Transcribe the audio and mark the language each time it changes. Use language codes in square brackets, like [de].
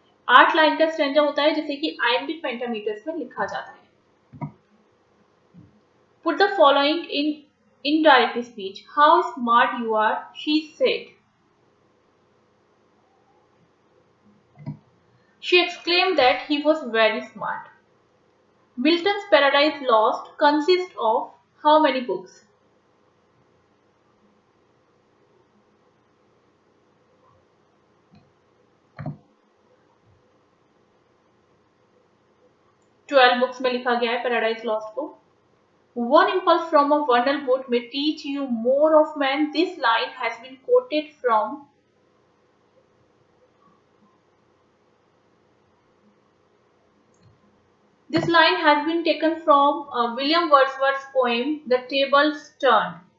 [hi] 8 line का stanza होता है जिसे कि iambic pentameters में लिखा जाता है। [en] Put the following in indirect speech. How smart you are, she said. She exclaimed that he was very smart. Milton's Paradise Lost consists of how many books? [hi] Twelve books में लिखा गया है paradise lost को। [en] One impulse from a vernal wood may teach you more of man. This line has been quoted from This line has been taken from William Wordsworth's poem The Tables Turned.